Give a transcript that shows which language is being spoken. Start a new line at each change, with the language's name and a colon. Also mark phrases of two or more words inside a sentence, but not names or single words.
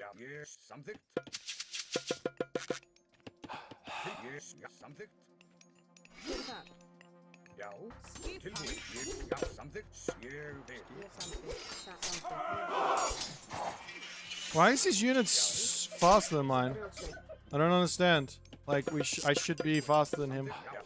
Icelandic: Já, samþykkt. Samþykkt. Hver er það? Já, tilbúin. Já, samþykkt. Ég vil. Samþykkt.
English: Why is his units faster than mine? I don't understand. Like I should be faster than him.